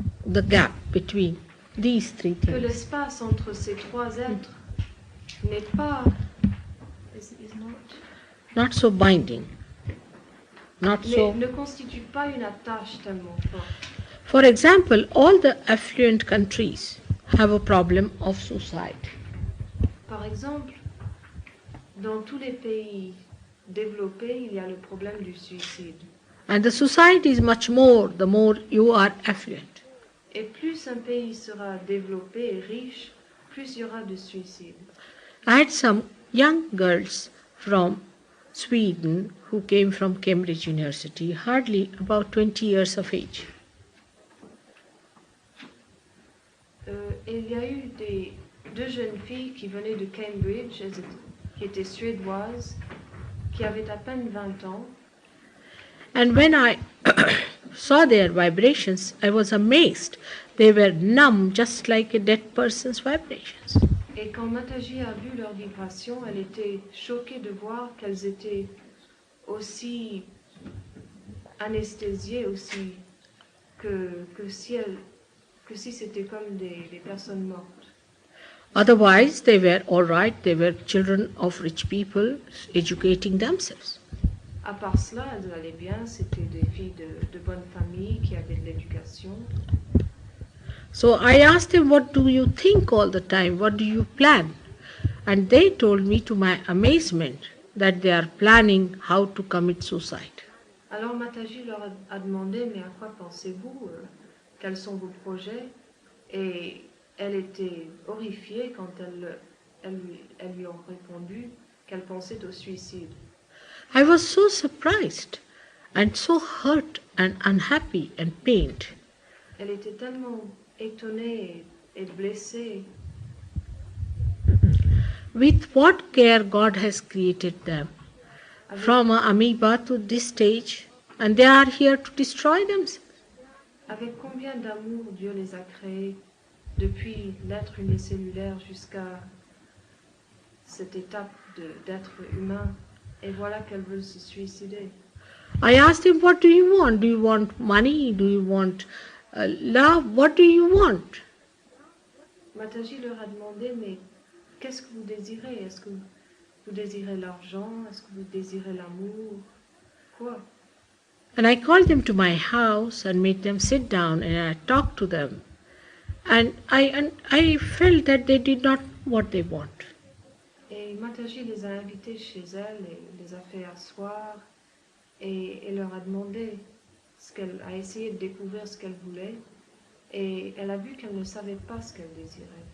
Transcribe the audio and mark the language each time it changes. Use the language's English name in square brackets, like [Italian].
[English] The gap between these three [French] que [English] things. [French] l'espace entre ces trois êtres n'est pas is [English] Not so binding. Not so. [French] ne constitue pas une attache tellement forte. [English] For example, all the affluent countries have a problem of suicide. [French] Par exemple, dans tous les pays développés, il y a le problème du suicide. [English] And the suicide is much more the more you are affluent. [French] Et plus un pays sera développé et riche, plus il y aura de suicides. [English] I had some young girls from Sweden who came from Cambridge University, hardly about 20 years of age. [French] Et il y a eu deux jeunes filles qui venaient de Cambridge, qui étaient suédoises, qui avaient à peine 20 ans. [English] And when I saw their vibrations, I was amazed. They were numb, just like a dead person's vibrations. [French] Et quand Mataji a vu leurs vibrations, elle était choquée de voir qu'elles étaient aussi anesthésiées, aussi que si c'était comme des personnes mortes. [English] Otherwise, they were all right. They were children of rich people educating themselves. [French] À part cela, elles allaient bien, c'était des filles de bonne famille qui avaient de l'éducation. [English] So I asked them, what do you think all the time? What do you plan? And they told me, to my amazement, that they are planning how to commit suicide. [French] Alors Mataji leur a demandé, mais à quoi pensez-vous? Quels sont vos projets? Et elle était horrifiée quand elles lui ont répondu qu'elle pensait au suicide. [English] I was so surprised and so hurt and unhappy and pained. [French] Elle était tellement étonnée et blessée. [English] With what care God has created them, [French] Avec, [English] from an amoeba to this stage, and they are here to destroy themselves. [French] avec combien d'amour Dieu les a créés depuis l'être unicellulaire jusqu'à cette étape d'être humain. Et voilà qu'elle veut se suicider. [English] I asked him, what do you want? Do you want money? Do you want love? What do you want? [French] Mataji leur a demandé, mais qu'est-ce que vous désirez? Est-ce que vous désirez l'argent? Est-ce que vous désirez l'amour? Quoi? [English] And I called them to my house and made them sit down and I talked to them. And I felt that they did not what they want. [French] Et Mataji les a invités chez elle et les a fait asseoir et leur a demandé qu'elle a essayé de découvrir ce qu'elle voulait et elle a vu qu'elle ne savait pas ce qu'elle désirait.